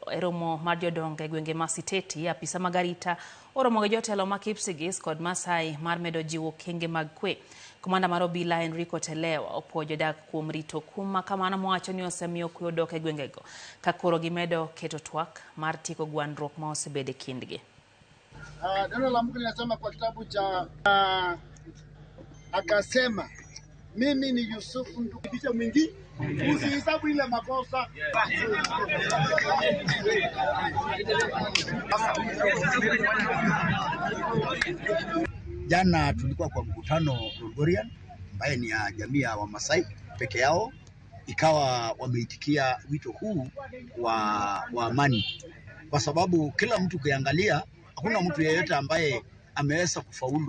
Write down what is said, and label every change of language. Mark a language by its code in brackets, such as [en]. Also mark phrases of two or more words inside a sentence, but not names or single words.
[luo] E romo mar jodongo gwenge ma Siteti, apisa magarita oromo gi jotelo ma Kipsigis kod Masai mar medo jiwo kenge mag kwe. Komanda mar obila Enrico Telewa opuoyo jodak kuom rito kum ma kamano mowacho ni osemiyo kwe odok e gwengego ka koro gimedo keto twak mar tieko gwandruok ma osebede kindgi. [sw] Neno la Mungu linasema kwa kitabu cha akasema mimi ni Yusufu ndugu mwingi usihesabu ile makosa. Jana tulikuwa kwa mkutano Gregorian ambaye ni ya jamii ya Wamasai peke yao, ikawa wameitikia wito huu wa amani, kwa sababu kila mtu kiangalia hakuna mtu yeyote ambaye ameweza kufaulu.